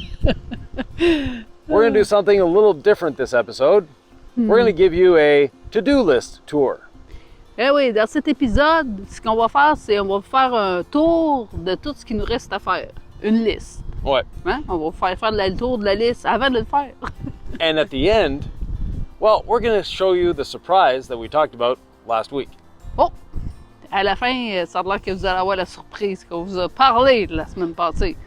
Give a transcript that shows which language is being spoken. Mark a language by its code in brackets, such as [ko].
[en] We're going to do something a little different this episode. We're going to give you a to-do list tour. [fr] Eh oui, dans cet épisode, ce qu'on va faire, c'est on va faire un tour de tout ce qui nous reste à faire. Une liste. Ouais. Hein? On va faire le tour de la liste avant de le faire. [en] And at the end, well, we're going to show you the surprise that we talked about last week. Oh! [fr] À la fin, ça a l'air que vous allez avoir la surprise qu'on vous a parlé la semaine passée.